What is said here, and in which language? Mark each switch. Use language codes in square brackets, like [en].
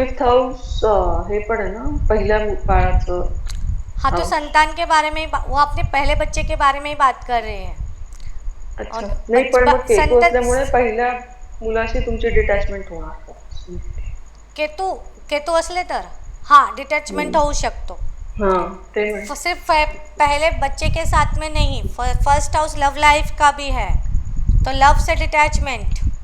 [mr] 5th house हे पण आहे ना पहिल्या काळाचं [hi] हाँ, तो हाऊस. संतान के बारे में ही वो अपने पहले बच्चे के बारे में ही बात कर रहे हैं। अच्छा, और [mr] नाही पण मग केतू संतत असल्यामुळे पहिल्या मुलाशी तुमची डिटॅचमेंट होणार का? केतू केतू असले तर हाँ डिटैचमेंट होऊ शकतो। हाँ ते म्हण [hi] सिर्फ पहले बच्चे के साथ में नहीं, फर्स्ट हाउस लव लाइफ का भी है, तो लव से डिटैचमेंट।